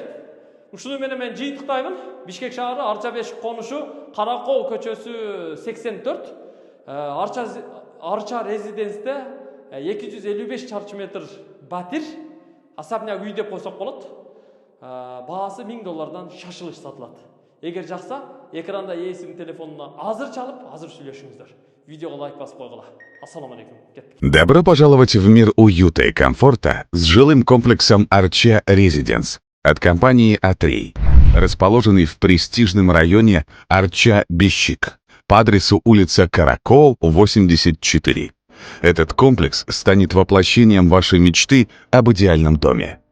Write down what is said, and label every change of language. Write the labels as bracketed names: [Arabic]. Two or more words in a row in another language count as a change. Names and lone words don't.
[Kyrgyz] Ушуну менен мен жыйынтыктаймын. Бишкек шаары, Арча 5 конушу, Каракол көчөсү 84, Арча резиденсте 255 чарчы метр батир, особняк үй деп койсок болот. Баасы $1000 шашылыш сатылат. Эгер жакса, экранда ээсинин телефонуна азыр чалып, азыр сүйлөшүңүздөр. [Kazakh] Видеоға лайк басып қойғыла. [Arabic] السلام عليكم. [Russian] Добро пожаловать в мир уюта и комфорта с жилым комплексом Archa Residence от компании А3, расположенный в престижном районе Арча-Бещик по адресу улица Каракол, 84. Этот комплекс станет воплощением вашей мечты об идеальном доме.